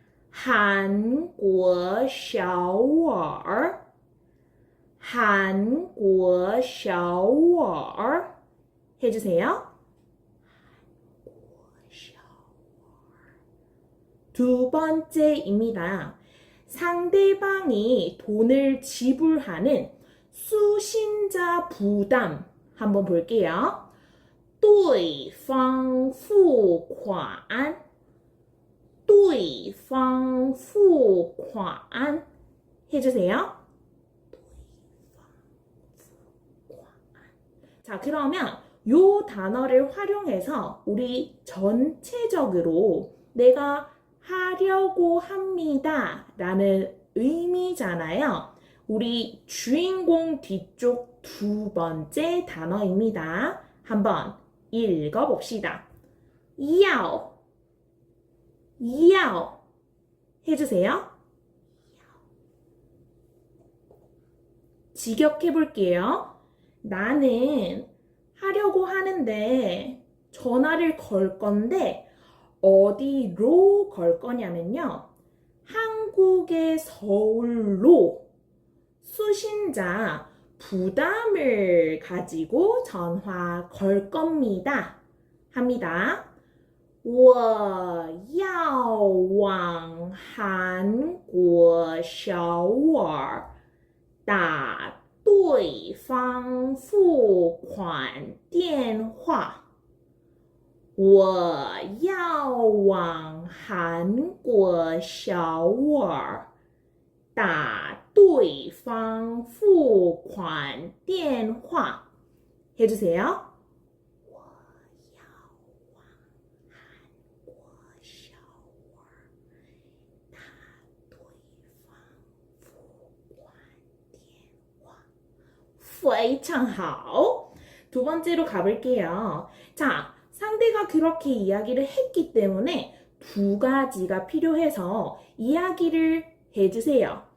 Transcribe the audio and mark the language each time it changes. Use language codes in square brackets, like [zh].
[ko] 한국首尔 한국首尔 해주세요. 두 번째입니다. 상대방이 돈을 지불하는 수신자 부담 한번 볼게요. [zh] 对方付款对方付款 [ko] 해주세요. 자, 그러면 요 단어를 활용해서 우리 전체적으로 내가 하려고 합니다 라는 의미잖아요. 우리 주인공 뒤쪽 두 번째 단어입니다. 한번 읽어봅시다. 要 해주세요. 직역해볼게요. 나는 하려고 하는데 전화를 걸 건데 어디로 걸 거냐면요. 한국의 서울로 수신자 부담을 가지고 전화 걸 겁니다. 합니다. [zh] 我要往韩国首尔打对方付款电话。我要往韩国首尔打对方付款电话 [ko] 해주세요. [zh] 我要往韩国首尔打对方付款电话非常好. [ko] 두 번째로 가볼게요. 자, 상대가 그렇게 이야기를 했기 때문에 2가지가 필요해서 이야기를 해주세요.